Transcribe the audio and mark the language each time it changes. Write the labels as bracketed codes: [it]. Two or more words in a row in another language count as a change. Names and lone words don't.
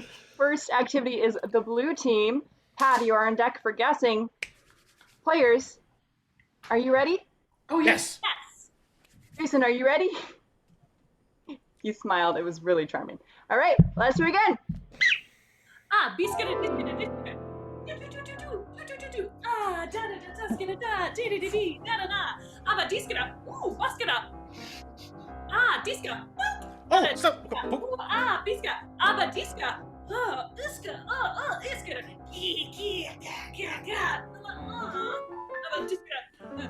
[en] First activity is the blue team. Pat, you are on deck for guessing. Players, are you ready? Oh, yes. Yes. Jason, are you ready? He smiled. It was really charming. All right, let's do it again. Biscuit. Ah, da da da da skida da dee dee dee da da da. Aba diskida. Ooh, baskida. Diska. Oh, so Biska. Aba diska. Diska. Iska. Aba diska.